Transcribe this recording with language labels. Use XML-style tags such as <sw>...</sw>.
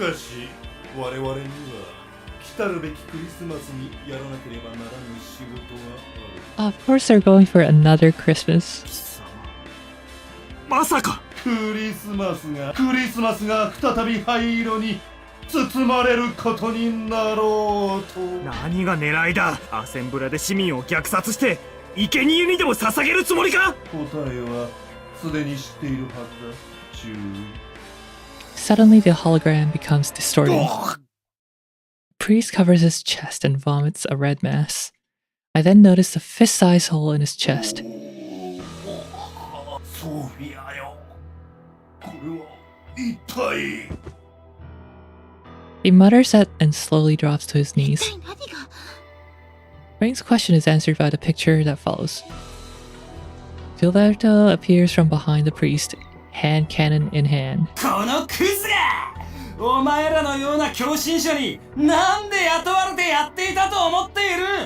<ja>しかし我々には来たるべきクリスマスにやらなければならぬ仕事がある。</ja> <en>Of course, they're going for another Christmas.</en> <ja>貴様。まさか。クリスマスが再び灰色に包まれることになろうと。何が狙いだ？アセンブラで市民を虐殺して生贄にでも捧げるつもりか？答えはすでに知っているはずだ。注意。</ja> <en>Suddenly, the hologram becomes distorted. Priest covers his chest and vomits a red mass. I then notice a fist-sized hole in his chest.</en> <ja>ソフィアよ。これは一体。</ja> <en>He mutters that and slowly drops to his knees.</en> <ja>一体何が。</ja> <en>Rain's question is answered by the picture that follows. Gilberto appears from behind the priest, hand cannon in hand.</en> <ja>このクズがお前らのような狂信者になんで雇われてやっていたと思っている。</ja>